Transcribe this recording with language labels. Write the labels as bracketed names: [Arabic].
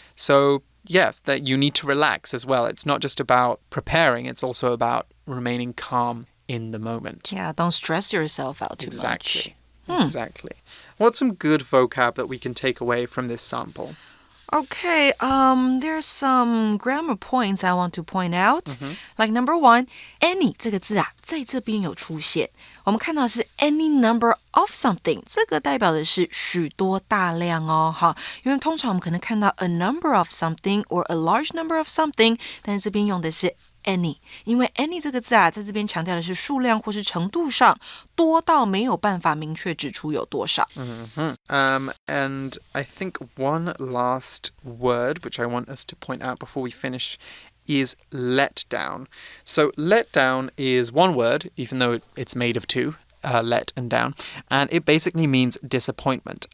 [English] So, yeah, that you need to relax as well. It's not just about preparing, it's also about remaining calm in the moment. Yeah, don't stress yourself out too much. Exactly. What's some good vocab that we can take away from this sample? Okay, there's some grammar points I want to point out. Like number one, any [Chinese] 这个字啊，在这边有出现。我们看到的是 [English] any number of something， [Chinese] 这个代表的是许多大量哦，哈，因为通常我们可能看到 [English] a number of something [Chinese] or a large number of something， 但是这边用的是any， 因为 any 这个字啊，在这边强调的是数量或是程度上，多到没有办法明确指出有多少。 [English] And I think one last word which I want us to point out before we finish is let down. So let down is one word, even though it's made of two, let and down, and it basically means disappointment.